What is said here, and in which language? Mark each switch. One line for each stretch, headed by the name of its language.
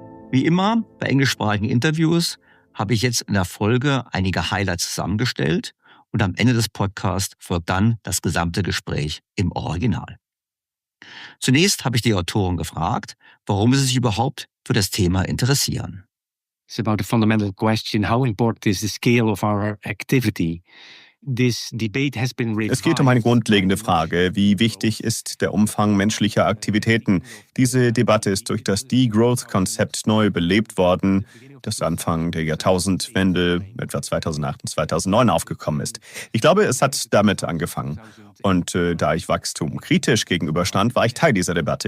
German: Wie immer bei englischsprachigen Interviews habe ich jetzt in der Folge einige Highlights zusammengestellt und am Ende des Podcasts folgt dann das gesamte Gespräch im Original. Zunächst habe ich die Autoren gefragt, warum sie sich überhaupt für das Thema interessieren.
English: It's about the fundamental question, how important is the scale of our activity?
German: Es geht um eine grundlegende Frage, wie wichtig ist der Umfang menschlicher Aktivitäten? Diese Debatte ist durch das Degrowth-Konzept neu belebt worden, das Anfang der Jahrtausendwende, etwa 2008 und 2009 aufgekommen ist. Ich glaube, es hat damit angefangen. Und da ich Wachstum kritisch gegenüberstand, war ich Teil dieser Debatte.